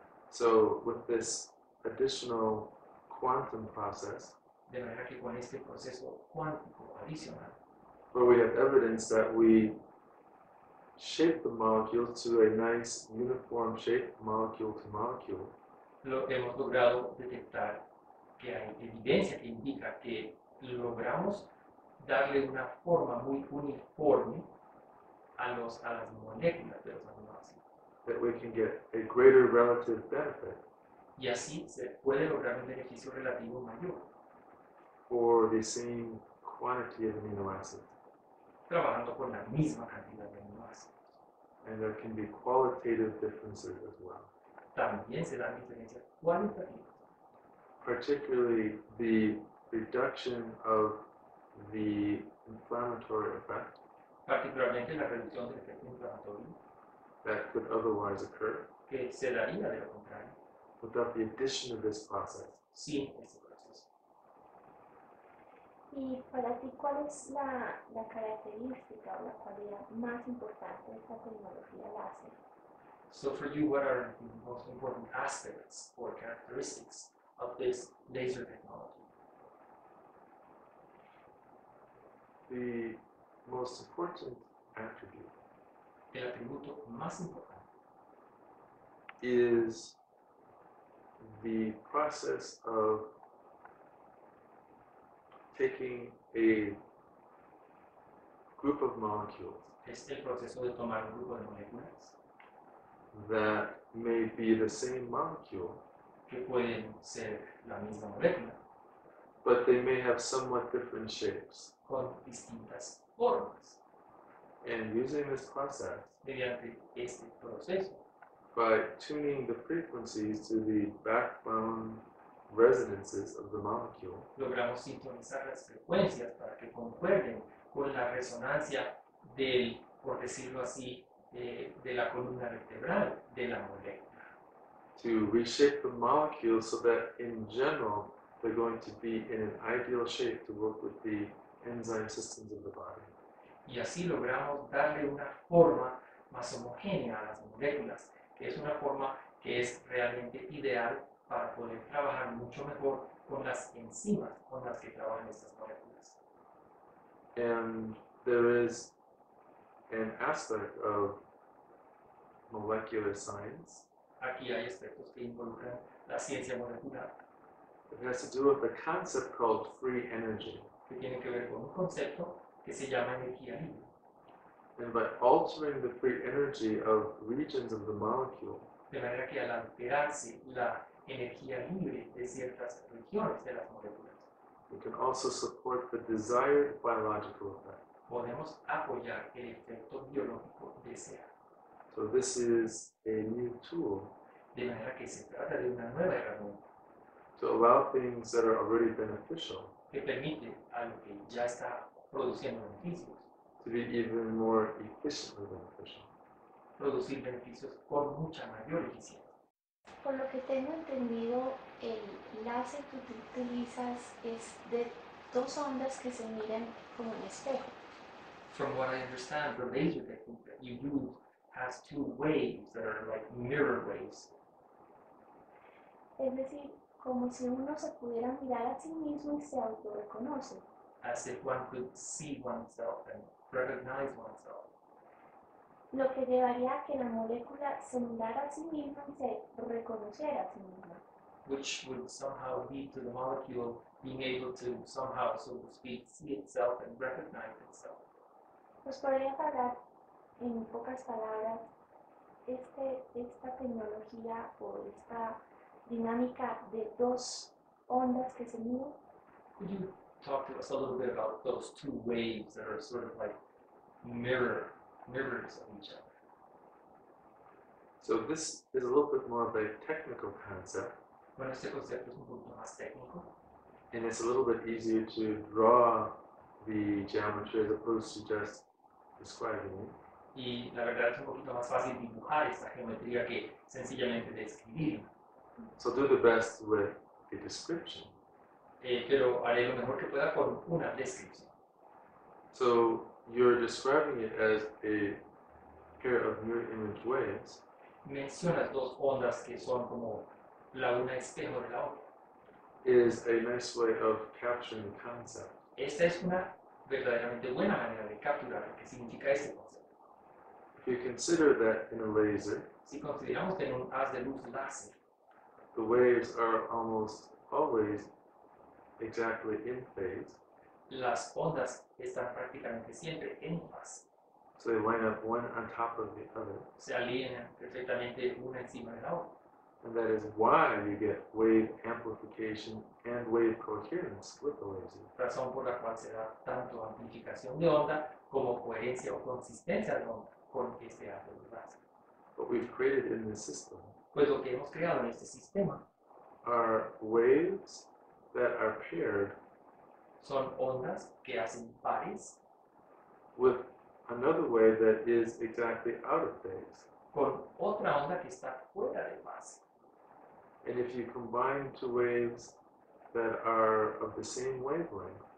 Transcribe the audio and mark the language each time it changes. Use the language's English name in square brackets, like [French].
[English] So with this additional quantum process, [Spanish] De manera que con este proceso cuántico adicional, [English] where we have evidence that we shape the molecule to a nice uniform shape, molecule to molecule, [Spanish] lo hemos logrado detectar que hay evidencia que indica que logramos darle una forma muy uniforme a las moléculas de los aminoácidos. [English] that we can get a greater relative benefit [Spanish] Y así se puede lograr un beneficio relativo mayor, [English] for the same quantity of amino acids. [Spanish] trabajando con la misma cantidad de aminoácidos. [English] And there can be qualitative differences as well. [Spanish] También se dan diferencias cualitativas, [English] Particularly the reduction of the inflammatory effect [Spanish] particularmente la reducción del efecto inflamatorio [English] that could otherwise occur [Spanish] que se daría de lo contrario [English] without the addition of this process. [Spanish] sin este proceso. Y para ti, ¿cuál es la característica o la cualidad más importante de esta tecnología láser? [English] So for you, what are the most important aspects or characteristics of this laser technology? The most important attribute [Spanish] El atributo más importante [English] is the process of taking a group of molecules [Spanish] es el proceso de tomar un grupo de moléculas [English] that may be the same molecule, [Spanish] que pueden ser la misma molécula [English] but they may have somewhat different shapes. [Spanish] con distintas formas. [English] And using this process, [Spanish] Mediante este proceso, [English] by tuning the frequencies to the backbone resonances of the molecule, [Spanish] logramos sintonizar las frecuencias para que concuerden con la resonancia del, por decirlo así, de la columna vertebral de la molécula, [English] to reshape the molecule so that in general they're going to be in an ideal shape to work with the enzyme systems of the body. [Spanish] Y así logramos darle una forma más homogénea a las moléculas, que es una forma que es realmente ideal para poder trabajar mucho mejor con las enzimas con las que trabajan estas moléculas. [English] And there is an aspect of molecular science [Spanish] Aquí hay aspectos que involucran la ciencia molecular, [English] that has to do with a concept called free energy. [Spanish] que tienen que ver con un concepto que se llama energía libre. [English] And by altering the free energy of regions of the molecule, [Spanish] De manera que al alterarse la energía libre de ciertas regiones de las moléculas, [English] we can also support the desired biological effect. [Spanish] podemos apoyar el efecto biológico deseado. [English] So this is a new tool [Spanish] De manera que se trata de una nueva herramienta [English] to allow things that are already beneficial [Spanish] que permite a lo que ya está produciendo beneficios, [English] to be even more efficiently beneficial. [Spanish] producir beneficios con mucha mayor eficiencia. Por lo que tengo entendido, el láser que tú utilizas es de dos ondas que se miran como un espejo. [English] From what I understand, the laser technique that you use has two waves that are like mirror waves. [Spanish] Es decir, como si uno se pudiera mirar a sí mismo y se autorreconoce. [English] As if one could see oneself and recognize oneself, [Spanish] Lo que llevaría a que la molécula se mirara a sí misma y se reconociera a sí misma. [English] which would somehow lead to the molecule being able to somehow, so to speak, see itself and recognize itself. [Spanish] ¿Nos podrías hablar en pocas palabras esta tecnología o esta dinámica de dos ondas que se miran? [English] Could you talk to us a little bit about those two waves that are sort of like mirrors of each other? So this is a little bit more of a technical concept, [Spanish] Bueno, este concepto es un poquito más técnico [English] and it's a little bit easier to draw the geometry as opposed to just describing it. [Spanish] y la verdad es un poquito más fácil dibujar esta geometría que sencillamente describirla. [English] So do the best with a description. [Spanish] Pero haré lo mejor que pueda con una descripción. [English] So you're describing it as a pair of mirror image waves, [Spanish] Mencionas dos ondas que son como la una espejo de la otra. [English] is a nice way of capturing the concept. [Spanish] Esta es una verdaderamente buena manera de capturar lo que significa este concepto. [English] If you consider that in a laser, [Spanish] Si consideramos que en un haz de luz láser, [English] the waves are almost always exactly in phase, [Spanish] las ondas están prácticamente siempre en fase, [English] so they line up one on top of the other, [Spanish] se alinean perfectamente una encima de la otra. [English] and that is why you get wave amplification and wave coherence with the laser. [Spanish] Razón por la cual se da tanto amplificación de onda como coherencia o consistencia de onda con este haz de luz láser. [English] What we've created in this system [Spanish] Pues lo que hemos creado en este sistema [English] are waves that are paired [Spanish] son ondas que hacen pares [English] with another wave that is exactly out of phase. [Spanish] con otra onda que está fuera de fase. [English] And if you combine two waves that are of the same wavelength,